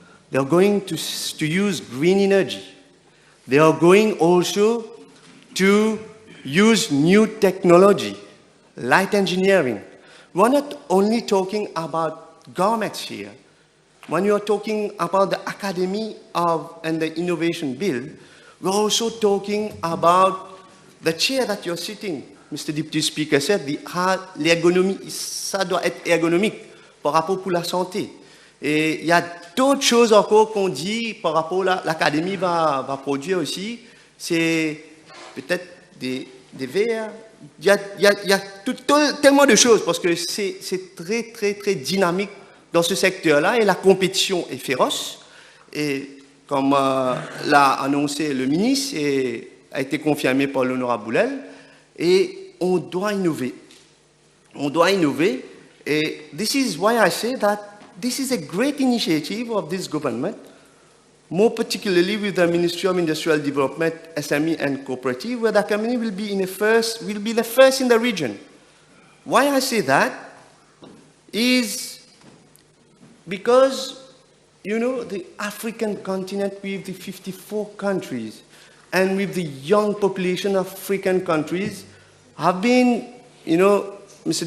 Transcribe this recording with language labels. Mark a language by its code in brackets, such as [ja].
[en] They are going to use green energy. They are going also to use new technology, light engineering. We're not only talking about governments here. When you're talking about the Academy and the Innovation Bill, we're also talking about the chair that you're sitting. Mr. Deputy Speaker said, [fr] l'ergonomie, ça doit être ergonomique par rapport pour la santé. Et il y a d'autres choses encore qu'on dit par rapport à l'Académie va produire aussi. C'est peut-être des verres. Il y a tellement de choses parce que c'est très, très, très dynamique dans ce secteur-là et la compétition est féroce. Et comme l'a annoncé le ministre et a été confirmé par l'honorable Boulel, et on doit innover. On doit innover. Et [en] this is why I say that this is a great initiative of this government, more particularly with the Ministry of Industrial Development, SME and Cooperative, where the company will be the first in the region. Why I say that is because, you know, the African continent with the 54 countries and with the young population of African countries have been, you know, Mr.